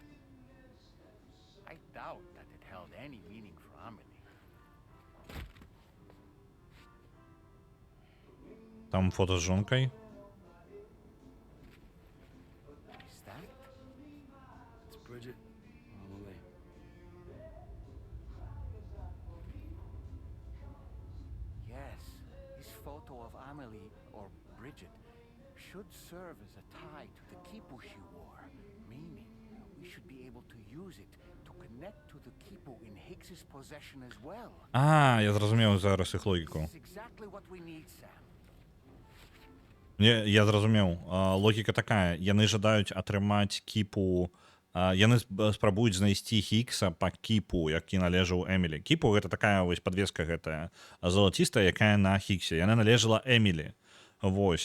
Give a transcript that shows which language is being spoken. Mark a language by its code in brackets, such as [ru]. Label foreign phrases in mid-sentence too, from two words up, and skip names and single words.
[en] I doubt that it held any meaning for Amelie. [be] Там фото з жонкай. [en] Is that? It's Bridget. Amelie. Yes, this photo of Amelie, or Bridget, should serve as a tie to the kipu she wore, meaning we should be able to use it to connect to the kipu in Higgs's possession as well. [be] А, я зразумеў зараз іх логіку. [en] This is exactly what we need, Sam. [be] Я зразумеў. Логіка такая. Яны жадаюць атрымаць кіпу... Яны спрабуюць знайсці Хіггса па кіпу, які належаў Эмілі. Кіпу гэта такая вось падвеска гэтая залацістая, якая на Хіггсе. Яна належала Эмілі. Вось.